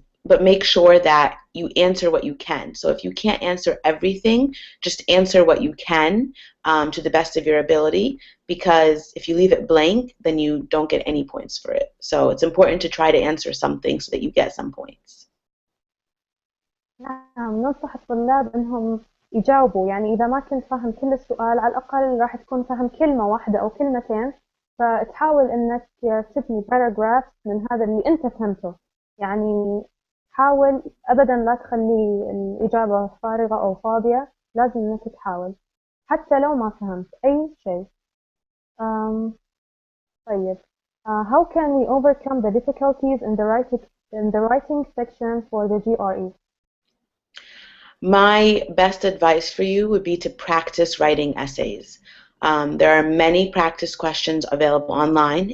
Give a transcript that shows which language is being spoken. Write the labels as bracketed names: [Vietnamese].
[English] But make sure that you answer what you can. So if you can't answer everything, just answer what you can to the best of your ability, because if you leave it blank, then you don't get any points for it. So it's important to try to answer something so that you get some points. [Arabic] نعم، ننصح الطلاب إنهم يجاوبوا، يعني إذا ما كنت فاهم كل السؤال على الأقل راح تكون فاهم كلمة واحدة أو كلمتين، فتحاول إنك تبني paragraph من هذا اللي أنت فهمته. يعني حاول أبدا لا تخلي الإجابة فارغة أو فاضية، لازم إنك تحاول حتى لو ما فهمت أي شيء. [English] طيب, how can we overcome the difficulties in the writing section for the GRE? My best advice for you would be to practice writing essays. There are many practice questions available online.